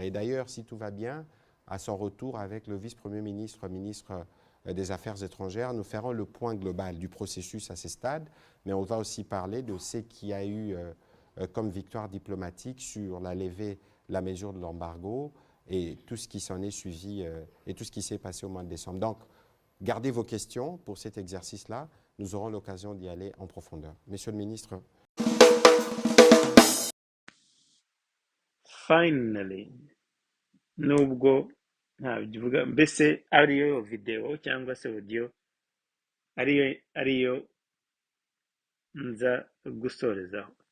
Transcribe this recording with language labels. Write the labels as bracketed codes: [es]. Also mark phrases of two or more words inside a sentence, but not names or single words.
[fr] Et d'ailleurs, si tout va bien, à son retour avec le vice-premier ministre, ministre des Affaires étrangères, nous ferons le point global du processus à ce stade, mais on va aussi parler de ce qu'il y a eu comme victoire diplomatique sur la mesure de l'embargo et tout ce qui s'en est suivi et tout ce qui s'est passé au mois de décembre. Donc, gardez vos questions pour cet exercice-là. Nous aurons l'occasion d'y aller en profondeur. Monsieur le ministre. [rw] Finally, nubwo ntabivuga, mbese ariyo video cyangwa se audio ariyo nza gusorezaho.